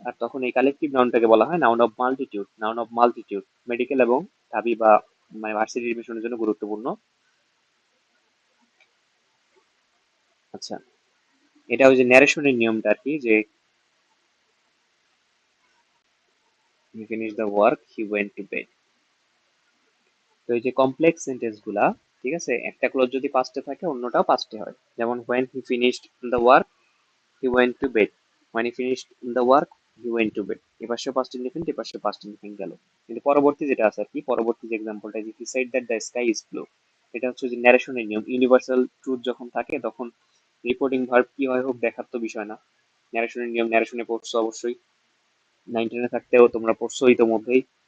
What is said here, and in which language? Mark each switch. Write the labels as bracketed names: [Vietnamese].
[Bangla] আর তখন এই কালেকটিভ নাউনটাকে বলা হয় noun of multitude. Noun of multitude medical এবং ঢাবি বা মানে ভার্সিটি এডমিশনের জন্য গুরুত্বপূর্ণ। আচ্ছা, এটা ওই যে ন্যারেশনের নিয়মটা আর কি, যে [English] he finished the work, he went to bed। [Bangla] তো এই যে কমপ্লেক্স সেন্টেন্স গুলা, ঠিক আছে, একটা ক্লজ যদি পাস্টে থাকে অন্যটাও পাস্টে হয়, যেমন [English] when he finished the work he went to bed, when he finished the work he went to bed। [Bangla] এপাশে পাস্ট ইনডিফিনিট, এপাশে পাস্ট ইনডিফিনিট গেল। কিন্তু পরবর্তী যেটা আছে আর কি, পরবর্তী যে এক্সাম্পলটা, যে [English] he said that the sky is blue, [Bangla] এটা হচ্ছে যে ন্যারেশনের নিয়ম। ইউনিভার্সাল ট্রুথ যখন থাকে তখন রিপোর্টিং ভার্ব কি হয় হোক দেখার তো বিষয় না। ন্যারেশনের নিয়ম ন্যারেশনে পড়ছো অবশ্যই, 19 থাকতেও তোমরা পড়ছো ইতোমধ্যেই।